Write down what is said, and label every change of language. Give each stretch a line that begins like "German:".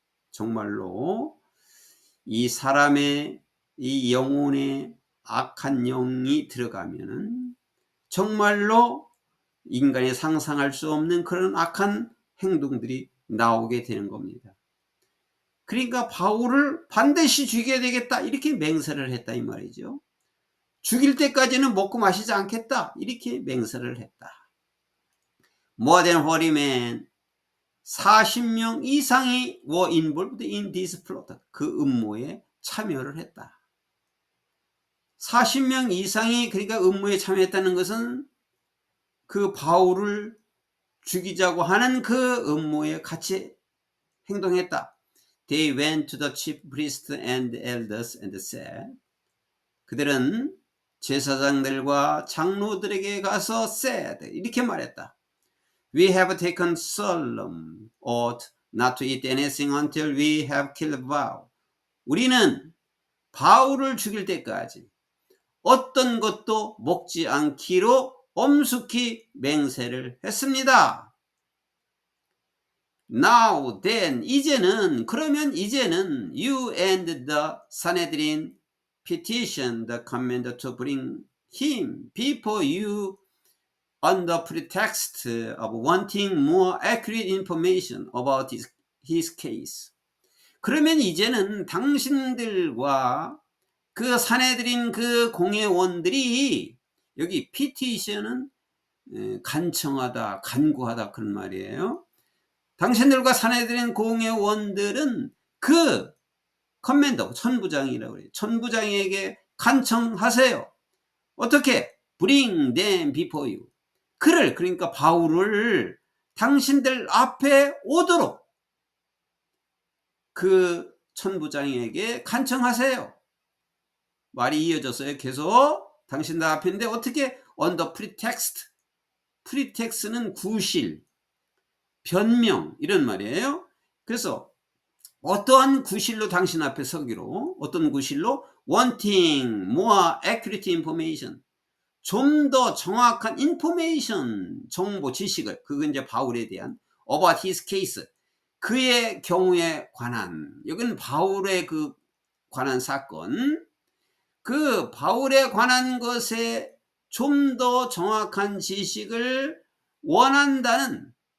Korean: 정말로 이 사람의 이 영혼에 악한 영이 들어가면은 정말로 인간이 상상할 수 없는 그런 악한 행동들이 나오게 되는 겁니다. 그러니까 바울을 반드시 죽여야 되겠다 이렇게 맹세를 했다 이 말이죠. 죽일 때까지는 먹고 마시지 않겠다 이렇게 맹세를 했다.
English: More than 40men,
Korean: 40명 이상이
English: were involved in this plot.
Korean: 그 음모에 참여를 했다. 40명 이상이 그러니까 음모에 참여했다는 것은 그 바울을 죽이자고 하는 그 음모에 같이 행동했다.
English: They went to the chief priests and elders and said,
Korean: 그들은 제사장들과 장로들에게 가서
English: said,
Korean: 이렇게 말했다.
English: We have taken solemn oath not to eat anything until we have killed Paul.
Korean: 우리는 바울을 죽일 때까지 어떤 것도 먹지 않기로 엄숙히 맹세를 했습니다.
English: Now then,
Korean: 이제는, 그러면 이제는
English: you and the Sanhedrin petition the commander to bring him before you on the pretext of wanting more accurate information about his case.
Korean: 그러면 이제는 당신들과 그 사내들인 그 공회원들이, 여기 petition은 간청하다, 간구하다 그런 말이에요. 당신들과 사내들인 공회원들은 그 커맨더, 천부장이라고 그래요. 천부장에게 간청하세요. 어떻게?
English: Bring them before you.
Korean: 그를, 그러니까 바울을 당신들 앞에 오도록 그 천부장에게 간청하세요. 말이 이어졌어요. 계속 당신들 앞인데 어떻게?
English: On the pretext.
Korean: pretext는 구실, 변명 이런 말이에요. 그래서 어떠한 구실로 당신 앞에 서기로, 어떤 구실로?
English: wanting more accurate information.
Korean: 좀 더 정확한 information, 정보, 지식을, 그건 이제 바울에 대한
English: about his case,
Korean: 그의 경우에 관한, 여기는 바울의 그 관한 사건, 그 바울에 관한 것에 좀 더 정확한 지식을 원한다는